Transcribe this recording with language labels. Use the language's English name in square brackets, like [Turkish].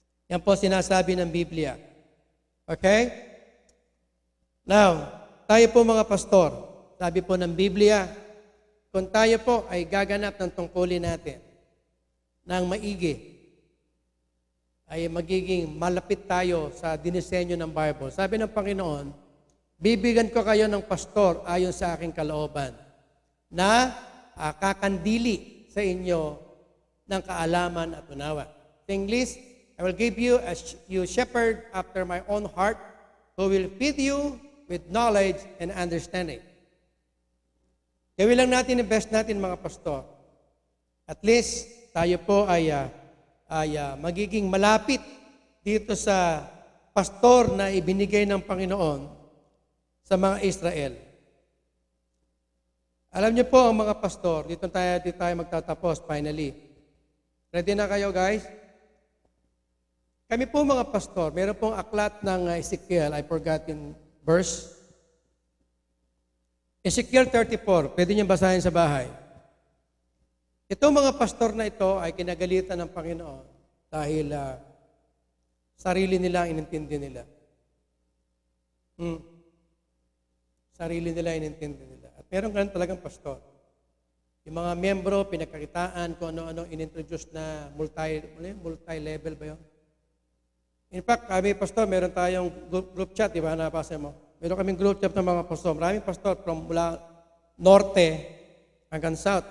[Filipino] Yan po sinasabi ng Biblia. Okay? Now, tayo po mga pastor, sabi po ng Biblia, kung tayo po ay gaganap ng tungkulin natin ng maigi, ay magiging malapit tayo sa dinisenyo ng Bible. Sabi ng Panginoon, bibigyan ko kayo ng pastor ayon sa aking kalooban na kakandili sa inyo ng kaalaman at unawa. [English] Sa English, I will give you a shepherd after my own heart who will feed you with knowledge and understanding. [Filipino] Gawin lang natin ang best natin mga pastor. At least tayo po ay magiging malapit dito sa pastor na ibinigay ng Panginoon sa mga Israel. Alam niyo po ang mga pastor, dito tayo magtatapos finally. Ready na kayo guys? Kami po mga pastor, meron pong aklat ng Ezekiel, I forgot yung verse. Ezekiel 34, pwede niyo basahin sa bahay. Itong mga pastor na ito ay kinagalitan ng Panginoon dahil sarili nila ang inintindi nila. Sarili nila ang inintindi nila. At meron ganun talagang pastor. Yung mga miyembro, pinagkakitaan kung ano-ano inintroduce na multi-level ba yun? In fact, kami, pastor, meron tayong group chat, di ba, napasa mo? Meron kaming group chat ng mga pastor. Maraming pastor from mula norte hanggang south.